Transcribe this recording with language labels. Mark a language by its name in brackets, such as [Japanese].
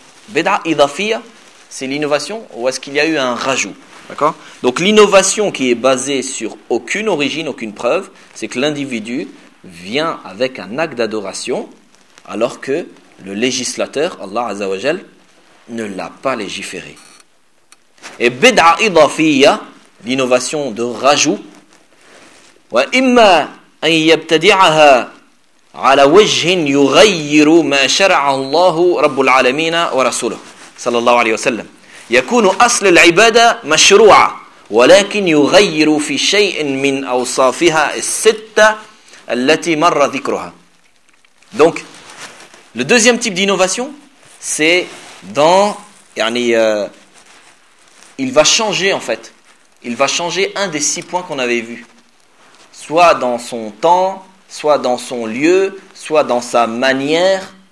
[French] Bid'a idafiya, c'est l'innovation ou est-ce qu'il y a eu un rajout ? D'accord ? Donc l'innovation qui est basée sur aucune origine, aucune preuve, c'est que l'individu vient avec un acte d'adoration alors que le législateur, Allah Azza wa Jal, ne l'a pas légiféré. Et bid'a idafiya, l'innovation de rajout, [Arabic] wa imma an yabtadi'aha على وجه يغير ما شرع الله رب العالمين ورسوله صلى الله عليه وسلم يكون أصل العبادة مشروعة ولكن يغير في شيء من أوصافها الستة التي مر ذكرها. [French] Donc, le deuxième type d'innovation, c'est dans, يعني, il va changer en fait. Il va changer un des six points qu'on avait vus. Soit dans son temps, soit dans son lieu, soit dans sa manière.